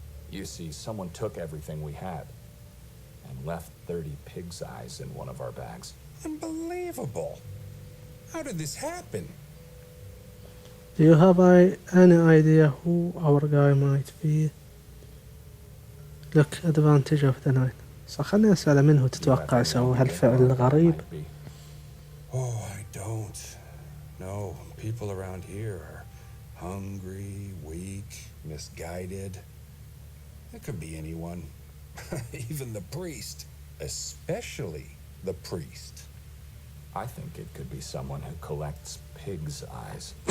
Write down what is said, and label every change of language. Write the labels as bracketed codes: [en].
[en] You see, someone took everything we had and left 30 pig's eyes in one of our bags. Unbelievable. How did this happen? Do you have any idea who our guy might be? Look, advantage of the night. [ar] صح خليني أسأله منه تتوقع سوى هالفعل الغريب. [en] Oh, I don't. No, people around here are hungry, weak, misguided. It could be anyone. Even the priest. Especially the priest. I think it could be someone who collects pig's eyes.